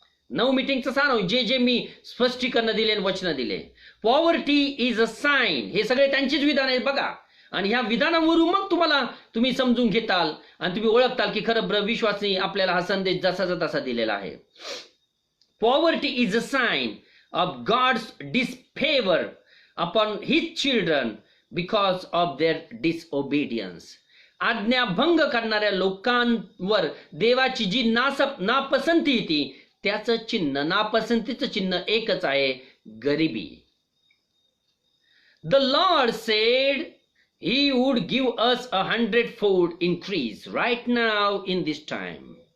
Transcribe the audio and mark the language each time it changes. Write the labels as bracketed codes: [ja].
[mr] 9 मीटिंगचा सारांश जे मी स्पष्टीकरण दिले आणि वचन दिले. [en] poverty is a sign, [mr] हे सगळे त्यांचीच विधान आहेत बघा. आणि ह्या विधानावरून मग तुम्ही समजून घेताल आणि तुम्ही ओळखताल की खरं विश्वासनी आपल्याला हा संदेश जसाचा तसा दिलेला आहे. [en] Poverty is a sign of God's disfavor upon his children because of their disobedience. [mr] आज्ञाभंग करणाऱ्या लोकांवर देवाची जी नापसंती येते त्याचं चिन्ह, नापसंतीचं चिन्ह एकच आहे, गरिबी. [en] The Lord said he would give us 100-fold increase right now in this time.